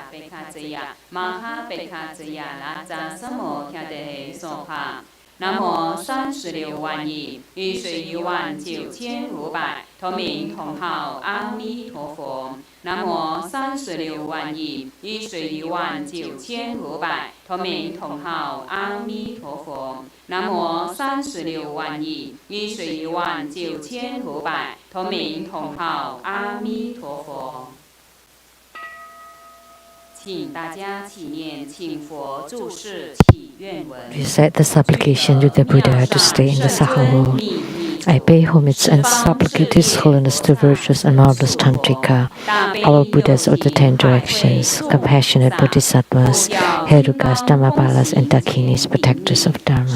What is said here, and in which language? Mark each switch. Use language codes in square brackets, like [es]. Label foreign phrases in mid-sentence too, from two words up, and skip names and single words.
[sa] भैषज्ये महा भैषज्ये राज समु द्गते स्वाहा Namo 36 万亿 [zh] 与水1万9500同名同号阿弥陀佛。Namo 36万亿与水1万9500同名同号阿弥陀佛。Namo 36万亿与水1万9500同名同号阿弥陀佛。请大家起念，请佛注释祈愿文。 [en] Recite the supplication to the Buddha to stay in the Saha world. I pay homage and supplicate His Holiness the virtuous and marvelous Tantrika, our Buddhas of the 10 directions, compassionate Bodhisattvas, Herukas, Dhammapalas, and Dakinis, protectors of Dharma.